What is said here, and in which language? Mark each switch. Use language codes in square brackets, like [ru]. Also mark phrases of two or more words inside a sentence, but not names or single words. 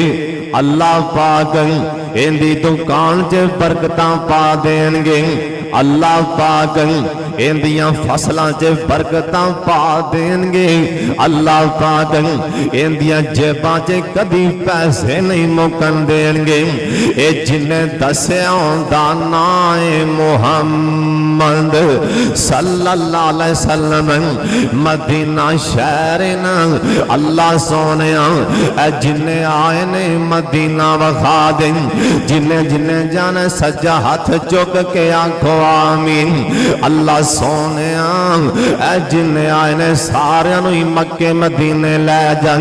[pa] ਅੱਲਾਹ ਪਾਕ ਇਹਦੀ ਦੁਕਾਨ 'ਚ ਬਰਕਤਾਂ ਪਾ ਦੇਣਗੇ। ਅੱਲਾਹ ਪਾਕ ਇਹਦੀਆਂ ਫ਼ਸਲਾਂ 'ਚ ਬਰਕਤਾਂ ਪਾ ਦੇਣਗੇ। ਅੱਲਾਹ ਪਾਕ ਇਹਦੀਆਂ ਜੇਬਾਂ 'ਚ ਕਦੀ ਪੈਸੇ ਨਹੀਂ ਮੁੱਕਣ ਦੇਣਗੇ। ਏ ਜਿਨ੍ਹੇ ਦੱਸਿਆ ਉਹਦਾ ਨਾਮ ਹੈ ਮੁਹੰਮਦ [ar] صلى الله عليه وسلم. [pa] ਮਦੀਨਾ ਸ਼ਹਿਰ ਨਾ ਅੱਲਾਹ ਸੋਹਣਿਆ ਏ ਜਿਨ੍ਹੇ ਆਏ ਨੇ ਮਦੀਨਾ ਵਿਖਾ ਦੇ। ਜਿਨ੍ਹੇ ਜਿਨ੍ਹੇ ਜਾਣੇ ਸੱਜਾ ਹੱਥ ਚੁੱਕ ਕੇ ਆਖੋ ਆਮੀਨ। ਅੱਲਾਹ ਸੋਹਣੇ ਜਿਨ੍ਹੇ ਆਏ ਨੇ ਸਾਰਿਆਂ ਨੂੰ ਹੀ ਮੱਕੇ ਮਦੀਨੇ ਲੈ ਜਾਣ।